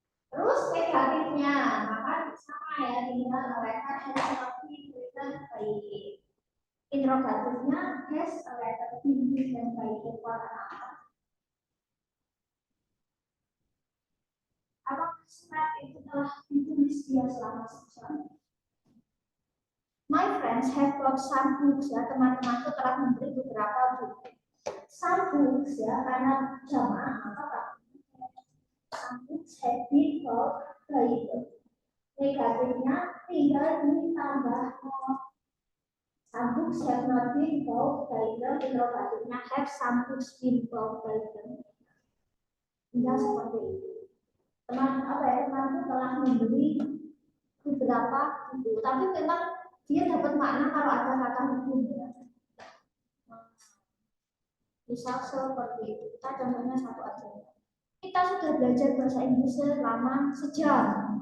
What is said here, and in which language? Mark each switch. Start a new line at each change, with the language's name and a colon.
Indonesian: Terus negatifnya, maka sama ya tinggal
English: a letter has not been written by him. Interrogatifnya has a letter been written by him for an hour.
Indonesian: Apakah surat itu telah ditulis dia selama sejam?
English: My friends have bought some books ya,
Indonesian: teman-temanku telah membeli beberapa buku.
English: Some books ya,
Indonesian: karena jamaah maka
English: some books have been bought by them.
Indonesian: Negatifnya tinggal ditambah
English: some books have not been bought by them. Interrogatifnya have some books been bought by them.
Indonesian: Tinggal seperti itu. Temanku telah membeli beberapa buku, tapi memang dia dapat makna kalau ada kata hukum ya. Misal seperti itu, kita contohnya satu aja. Kita sudah belajar bahasa Inggris selama sejam.